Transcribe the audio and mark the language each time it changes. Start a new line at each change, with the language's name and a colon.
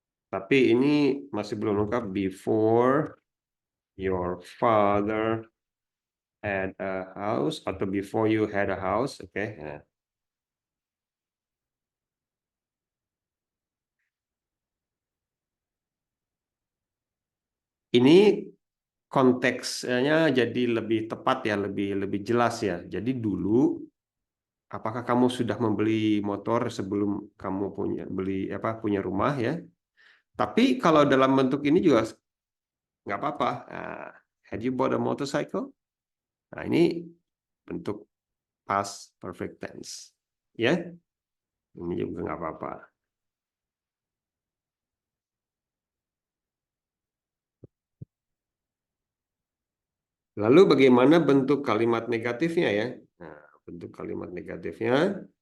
Indonesian: Tapi ini masih belum lengkap.
English: Before your father had a house atau before you had a house, oke.
Indonesian: Nah, ini konteksnya jadi lebih tepat ya, lebih lebih jelas ya. Jadi dulu, apakah kamu sudah membeli motor sebelum kamu punya rumah ya? Tapi kalau dalam bentuk ini juga nggak apa-apa.
English: Nah, had you bought a motorcycle?
Indonesian: Nah, ini bentuk past perfect tense. Ya, ini juga nggak apa-apa. Lalu bagaimana bentuk kalimat negatifnya ya? Nah, bentuk kalimat negatifnya.